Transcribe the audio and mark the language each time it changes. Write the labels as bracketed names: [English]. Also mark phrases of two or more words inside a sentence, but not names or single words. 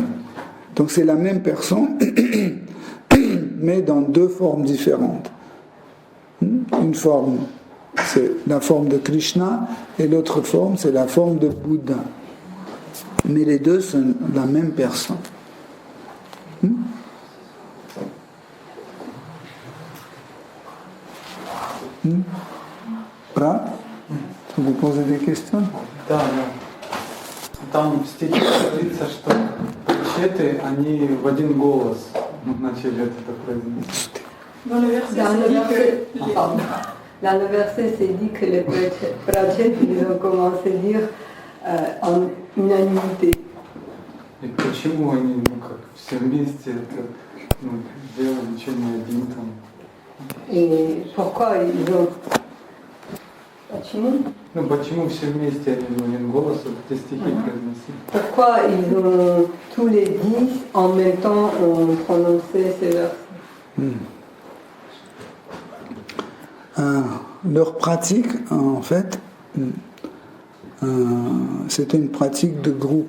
[French] Donc c'est la même personne, mais dans deux formes différentes. Une forme, c'est la forme de Krishna, et l'autre forme, c'est la forme de Bouddha. Mais les deux sont la même personne. [Russian] Брат, вы [French] posez questions? [Russian] Да. Там в стихе говорится, что четы, они в один голос начали вот это произносить. [French] Dans le verset, dans le verset, c'est dit que les Prachets, ils ont commencé à dire en unanimité. [Russian] И почему они, ну как, все вместе это делали, что не один там? [French] Et pourquoi ils ont... [Russian] Почему? Ну почему все вместе они в один голос вот эти стихи произносили? [French] Pourquoi ils ont, tous les 10 en même temps, ont prononcé ces versets? Leur pratique, en fait, c'était une pratique de groupe.